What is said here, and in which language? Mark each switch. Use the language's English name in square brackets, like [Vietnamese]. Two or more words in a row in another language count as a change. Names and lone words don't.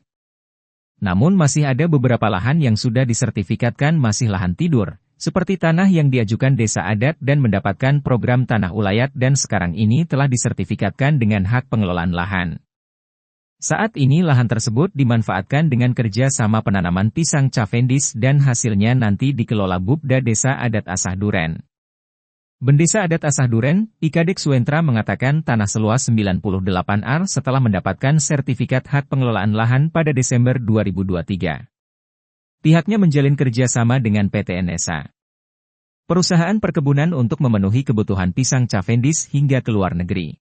[Indonesian] Namun masih ada beberapa lahan yang sudah disertifikatkan masih lahan tidur, seperti tanah yang diajukan desa adat dan mendapatkan program tanah ulayat dan sekarang ini telah disertifikatkan dengan hak pengelolaan lahan. Saat ini lahan tersebut dimanfaatkan dengan kerja sama penanaman pisang Cavendish dan hasilnya nanti dikelola Bupda Desa Adat Asah Duren. Bendesa Adat Asah Duren, Ikadek Suentra mengatakan tanah seluas 98 ar setelah mendapatkan sertifikat hak pengelolaan lahan pada Desember 2023. Pihaknya menjalin kerjasama dengan PT NSA. Perusahaan perkebunan untuk memenuhi kebutuhan pisang Cavendish hingga ke luar negeri.